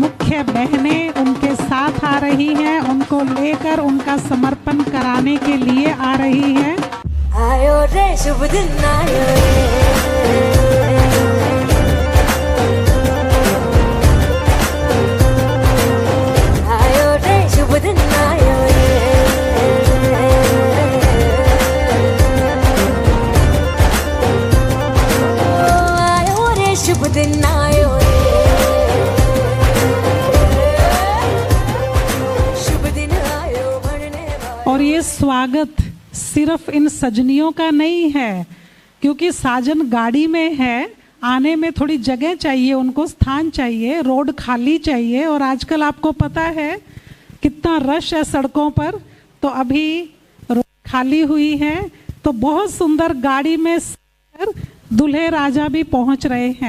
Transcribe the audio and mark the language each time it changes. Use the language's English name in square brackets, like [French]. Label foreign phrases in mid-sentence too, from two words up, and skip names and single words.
[Hindi] मुख्य बहनें उनके साथ आ रही हैं, उनको लेकर उनका समर्पण कराने के लिए आ रही हैं। आयो रे शुभ दिन आयो रे, आयो रे शुभ दिन आयो रे, आयो रे शुभ दिन आयो रे, शुभ दिन आयो बढ़ने वाला। और ये स्वागत सिर्फ इन सजनियों का नहीं है, क्योंकि साजन गाड़ी में है, आने में थोड़ी जगह चाहिए, उनको स्थान चाहिए, रोड खाली चाहिए। और आजकल आपको पता है कितना रश है सड़कों पर, तो अभी रोड खाली हुई है, तो बहुत सुंदर गाड़ी में दूल्हे राजा भी पहुंच रहे हैं।